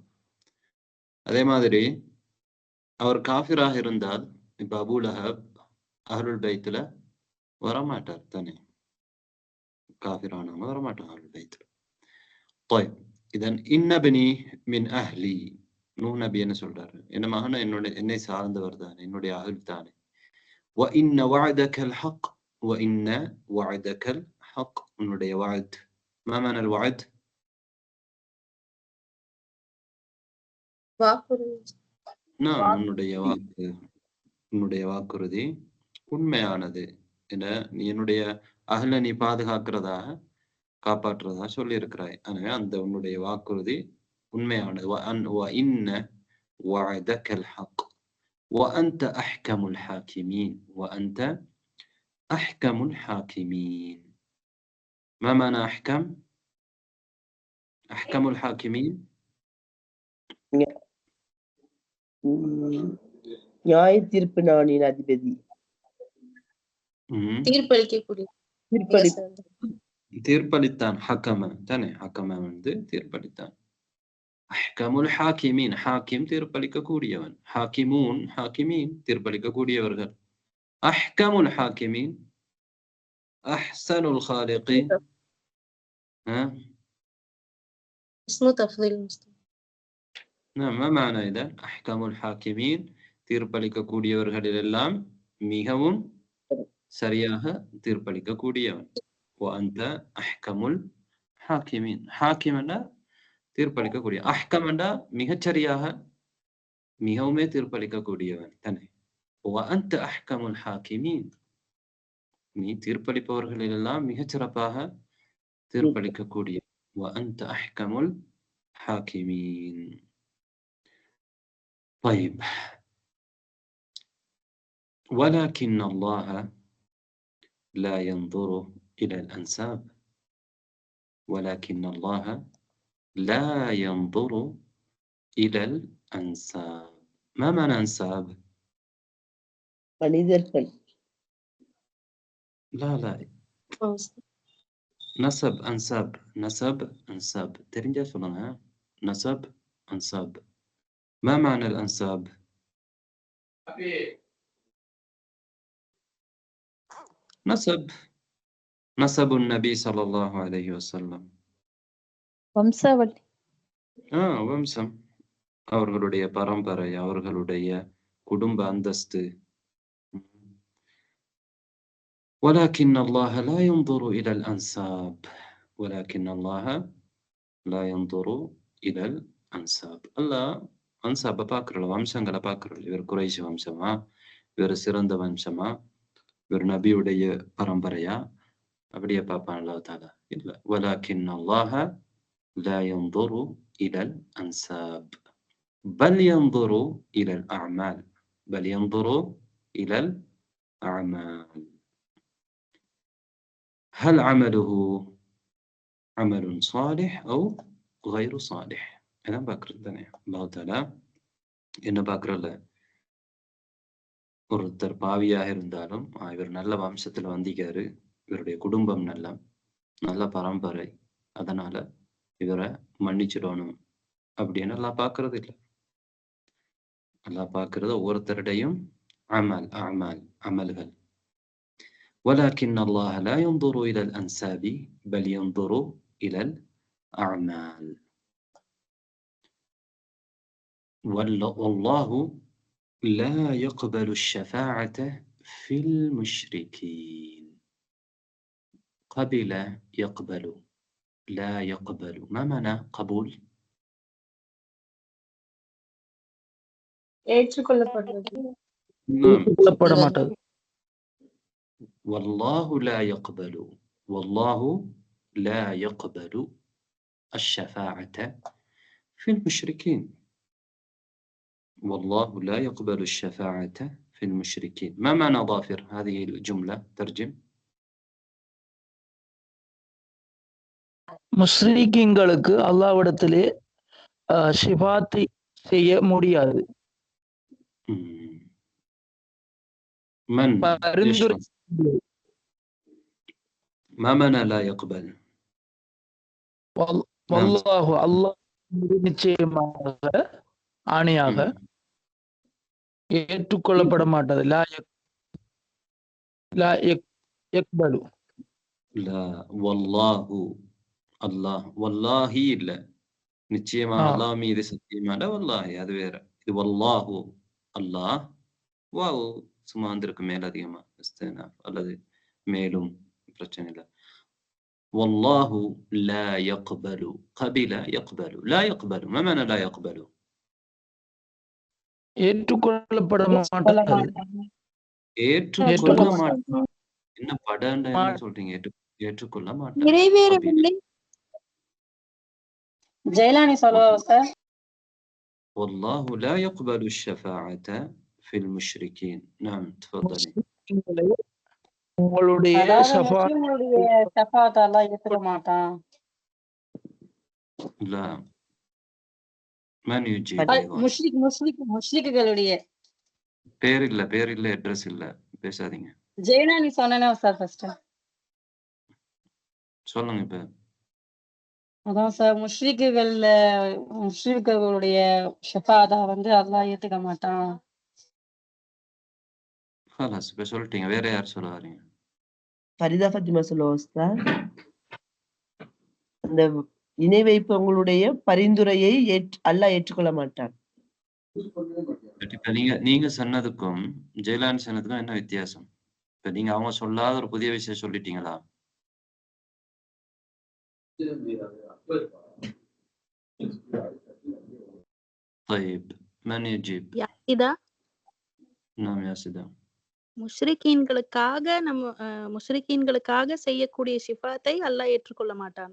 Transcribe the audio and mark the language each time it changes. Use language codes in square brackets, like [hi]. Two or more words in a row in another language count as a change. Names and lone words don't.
[ta] அதே மாதிரி அவர் காஃபிராக இருந்தால் இப்ப அபூ லஹப் [ar] أهل البيت [ta] வரமாட்டார் தானே, காஃபிரானவங்க வரமாட்டாங்க [ar] أهل البيت. [ta] طيب இதன் [ar] إن ابني من أهلي, [ta] நூஹ் நபி என்ன சொல்றாரு? என்ன மகன் என்னை சார்ந்தவர் தானே, என்னுடைய அஹ்ல் தானே. [ar] وإن وعدك الحق. وإن وعدك الحق. உன்னுடைய وعد. ما معنى الوعد؟ [ta] உன்னுடைய வாக்கு, உன்னுடைய வாக்குறுதி உண்மையானது. நீ என்னுடைய அஹ்ல நீ பாதுகாக்கிறதாக காப்பாற்றுறதா சொல்லி இருக்கிறாய். எனவே அந்த உன்னுடைய வாக்குறுதி உண்மையானது. [ar] وإن وعدك الحق وأنت أحكم الحاكمين. وأنت أحكم الحاكمين. ما معنى أحكم؟ أحكم الحاكمين [ta] நியாய தீர்ப்பு நாளின் அதிபதி. தீர்ப்பளித்தான். ஹக்கம தானே, ஹக்கம வந்து தீர்ப்பளித்தான். [ar] أحكم الحاكمين, [ta] ஹாக்கிம் தீர்ப்பளிக்க கூடியவன். [ar] حاكمون، حاكمين [ta] தீர்ப்பளிக்க கூடியவர்கள். [ar] أحكم الحاكمين، أحسن الخالقين. اسمه تفضيل المستوى. ما معنى إذا أحكم الحاكمين [ta] தீர்ப்பளிக்க கூடியவர்களில் எல்லாம் மிகவும் சரியாக தீர்ப்பளிக்க கூடியவன். [ar] وأنت أحكم الحاكمين. [ta] ஹாக்கிம்னா தீர்ப்பளிக்க கூடிய, அஹ்கம்னா மிகச்சரியாக மிகவுமே தீர்ப்பளிக்க கூடியவன் தானே. [ar] وأنت أحكم الحاكمين. [ta] நீ தீர்ப்பளிப்பவர்களில் எல்லாம் மிகச்சிறப்பாக தீர்ப்பளிக்க கூடிய. [ar] وأنت أحكم الحاكمين. طيب ولكن الله لا ينظر إلى الأنساب. ولكن الله لا ينظر إلى الأنساب. ما معنى أنساب؟ [ta] மனிதர்கள். [ar] لا نسب أنساب. نسب أنساب [ta] தெரிஞ்சா சொல்லுங்க. [ar] نسب أنساب. ما معنى الأنساب؟ نسب النبي صلى الله عليه وسلم. [ta] வம்சாவளி. வம்சம், அவர்களுடைய பரம்பரை, அவர்களுடைய குடும்ப அந்தஸ்து. [ar] ولكن الله لا ينظر إلى الأنساب. ولكن الله لا ينظر إلى الأنساب. [ta] அல்லாஹ் அன்சாபை பார்க்கறல, வம்சங்களை பார்க்கறல. இவர் குறைஷ் வம்சமா, இவர் சிறந்த வம்சமா, இவர் நபியுடைய பரம்பரையா, அப்படியே பார்ப்பான் [ar] الله تعالى. [ta] இல்ல. [ar] ولكن الله لا ينظر إلى الأنساب بل ينظر إلى الأعمال. بل ينظر إلى الأعمال. هل عمله عمل صالح أو غير صالح. [ta] أنا பார்க்கறது தானே [ar] الله تعالى [ta] என்ன பார்க்கறல. ஒருத்தர் பாவியாக இருந்தாலும் இவர் நல்ல வம்சத்துல வந்திக்காரு, இவருடைய குடும்பம் நல்ல பரம்பரை, அதனால இவரை மன்னிச்சிடணும் அப்படின்னு எல்லாம் பார்க்கறது இல்லை. எல்லாம் பார்க்கறது ஒவ்வொருத்தருடையும் அமல்கள். [ar] ولكن الله لا ينظر إلى الأنساب بل ينظر إلى الأعمال. والله لا يقبل الشفاعة في المشركين. قبل يقبل لا يقبل، ما معنى قبول؟ [ta] ஏற்றுக்கொள்ளப்படுறது. [ar] نعم. [ta] ஏற்றுக்கொள்ளப்பட மாட்டது. [ar] والله لا يقبل، والله لا يقبل الشفاعة في المشركين. والله لا يقبل الشفاعة في المشركين. ما معنى ظافر هذه الجملة؟ ترجم. [ta] முஸ்லிம்களுக்கு அல்லாஹ்விடத்திலே ஷிஃபாத்தை செய்ய முடியாது. [ar] من [ta] பரிந்துரை [ar] يشرح؟ ما معنى لا يقبل؟ والله الله [ta] நிச்சயமாக ஆணையாக ஏற்றுக்கொள்ளப்பட மாட்டது. [ar] لا يقبل. لا والله الله والله [ta] இல்ல, நிச்சயமாக அல்லாஹ் மீது சத்தியமாக வல்லாஹி அது வேற. இது [ar] والله الله [ta] வாவ் சும்மா வந்திருக்கு மேல அதிகமா இஸ்தினாஃப் அல்லது மேலும் பிரச்சனை இல்லை. [ar] والله لا يقبل قبل يقبل لا يقبل. ما معنى لا يقبل؟ [ta] ஏற்றுக்கொள்ளப்பட மாட்டது. ஏற்றுக்கொள்ள மாட்டான். என்ன படண்டா என்ன சொல்றீங்க? ஏற்றுக்கொள்ள மாட்டான். நிறைவேறவில்லை. ஜெயலானி சொல்லுவாங்க சார். [ar] والله لا يقبل الشفاعة في المشركين. نعم تفضلي. [ta] உங்களுடைய ஷஃபாத் அல்லாஹ் ஏத்துக்க மாட்டான். [ar] لا من يجيب؟ [ta] முஷ்ரிக்குகளுடைய பேர் இல்ல அட்ரஸ் இல்ல பேசாதீங்க. ஜெயலானி சொன்னேனே சார் ஃபர்ஸ்ட். சொல்லுங்க இப்ப. அதான் சார் முஷ்ரிக்குகளுடைய ஷஃபாதா அல்லாஹ் ஏத்துக்க மாட்டான். خلاص இப்ப சொல்லிட்டீங்க. வேற யார் சொல்ல வரீங்க? ஃபரிதா ஃபாத்திமா சொல்லுவாங்க. அந்த இணை வைப்பவங்களுடைய பரிந்துரையை அல்லாஹ் ஏற்றுக்கொள்ள மாட்டான். இப்ப நீங்க சொன்னதுக்கும் ஜெயலான் சொன்னதுக்கும் என்ன வித்தியாசம்? இப்ப நீங்க அவங்க சொல்லாத ஒரு புதிய விஷயம் சொல்லிட்டீங்களா? [ar] طيب من يجيب؟ யாசிதா. نعم ياسدا. [ta] முஸ்ரிக்கீன்களுக்காக செய்யக்கூடிய ஷிஃபாத்தை அல்லாஹ் ஏற்றுக்கொள்ள மாட்டான்.